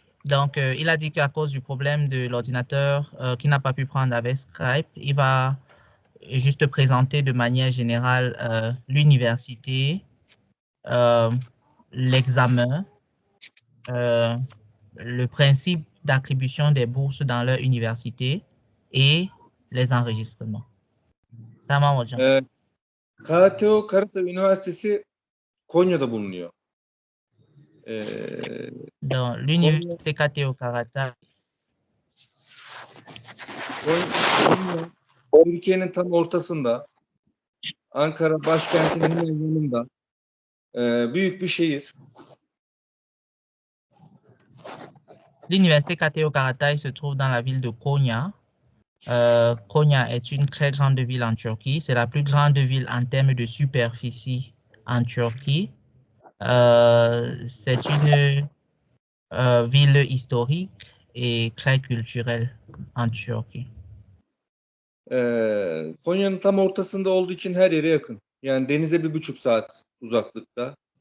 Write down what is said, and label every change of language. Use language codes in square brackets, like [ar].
[fr] Donc, il a dit qu'à cause du problème de l'ordinateur qu'il n'a pas pu prendre avec Skype, il va juste présenter de manière générale l'université, l'examen, le principe d'attribution des bourses dans leur université et les enregistrements. [tr] Tamam hocam. KTO Karatay Üniversitesi Konya'da bulunuyor. [fr] Donc, l'université KTO Karatay. [tr] Konya, Türkiye'nin tam ortasında, Ankara başkentinin hemen yanında, büyük bir şehir. [fr] L'université Kateo Karatay se trouve dans la ville de Konya. Konya est une très grande ville en Turquie. C'est la plus grande ville en termes de superficie en Turquie. C'est une ville historique et très culturelle en Turquie. [tr] Konya'nın tam ortasında olduğu için her yere yakın. Yani denize 1,5 saat uzaklıkta.